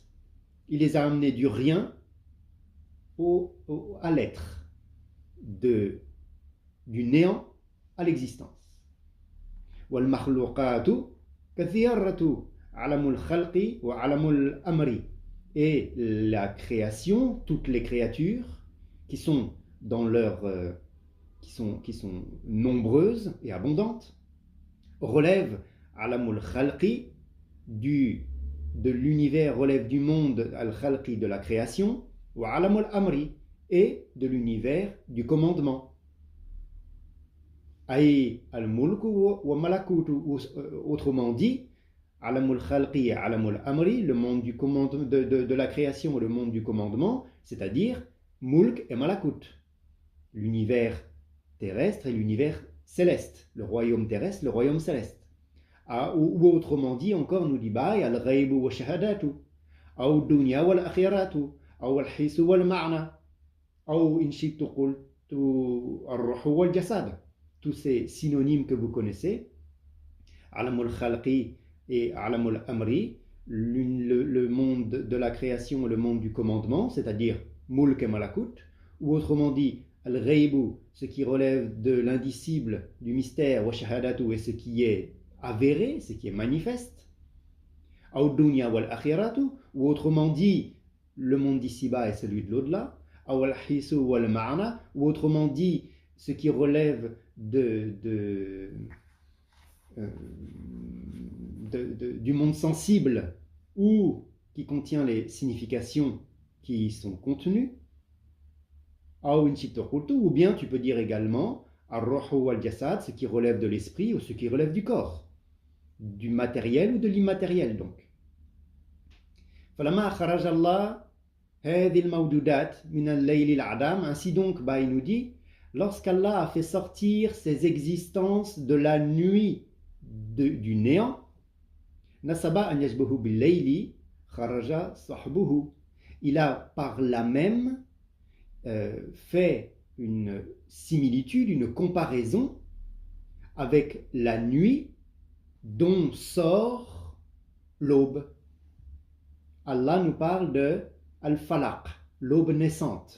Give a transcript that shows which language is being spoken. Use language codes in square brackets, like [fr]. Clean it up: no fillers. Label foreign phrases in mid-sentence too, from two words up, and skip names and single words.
[fr] Il les a amenés du rien à l'être, du néant à l'existence. [ar] والمخلوقات كثيرة علم الخلق وعلم الأمر. [fr] Et la création, toutes les créatures qui sont nombreuses et abondantes, relèvent [ar] عالم الخلق [fr] de l'univers, relève du monde al-khalqi de la création, [ar] وعالم الأمر, [fr] et de l'univers du commandement. [ar] أي الملك والملكوت, [fr] autrement dit, [ar] عالم الخلق et عالم الأمر, [fr] le monde du commandement, de la création et le monde du commandement, c'est-à-dire mulk et malakut, l'univers terrestre et l'univers céleste, le royaume terrestre, le royaume céleste. Ou autrement dit encore, nous dit [ar] الغيب والشهادة, [fr] ou [ar] دنيا والآخرة, [fr] ou [ar] الحس والمعنى, [fr] ou [ar] إن شئت قلت الروح والجسد. [fr] Tous ces synonymes que vous connaissez, [ar] عالم الخلق et عالم الأمر, [fr] le monde de la création et le monde du commandement, c'est-à-dire mulk et malakut, ou autrement dit al-ghaybu, ce qui relève de l'indicible, du mystère, [ar] والشهادة, [fr] et ce qui est avéré, ce qui est manifeste, ou [ar] دنيا والآخرة, [fr] ou autrement dit le monde d'ici-bas et celui de l'au-delà, ou [ar] الحس والمعنى, [fr] ou autrement dit ce qui relève du monde sensible ou qui contient les significations qui y sont contenues, ou bien tu peux dire également [ar] الروح والجسد, [fr] ce qui relève de l'esprit ou ce qui relève du corps, du matériel ou de l'immatériel donc. Ainsi donc, il nous dit, lorsqu'Allah a fait sortir ces existences de la nuit du néant, [ar] نسب أن يجبه بالليل خرج صبحه. [fr] Il a par là même fait une similitude, une comparaison avec la nuit dont sort l'aube. Allah nous parle de al-falaq, l'aube naissante.